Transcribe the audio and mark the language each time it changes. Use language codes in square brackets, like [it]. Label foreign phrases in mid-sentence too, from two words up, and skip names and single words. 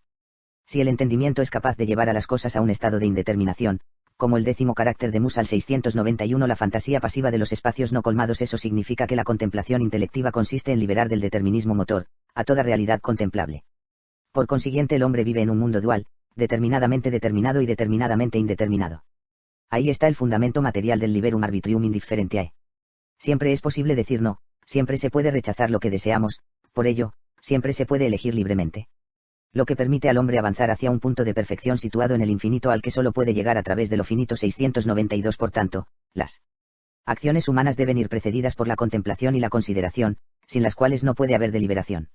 [es] Si el entendimiento es capaz de llevar a las cosas a un estado de indeterminación, como el 10º carácter de Musal 691 la fantasía pasiva de los espacios no colmados, eso significa que la contemplación intelectiva consiste en liberar del determinismo motor, a toda realidad contemplable. Por consiguiente el hombre vive en un mundo dual, determinadamente determinado y determinadamente indeterminado. Ahí está el fundamento material del [la] liberum arbitrium indifferentiae. [es] Siempre es posible decir no, siempre se puede rechazar lo que deseamos, por ello, siempre se puede elegir libremente. Lo que permite al hombre avanzar hacia un punto de perfección situado en el infinito al que solo puede llegar a través de lo finito 692. Por tanto, las acciones humanas deben ir precedidas por la contemplación y la consideración, sin las cuales no puede haber deliberación.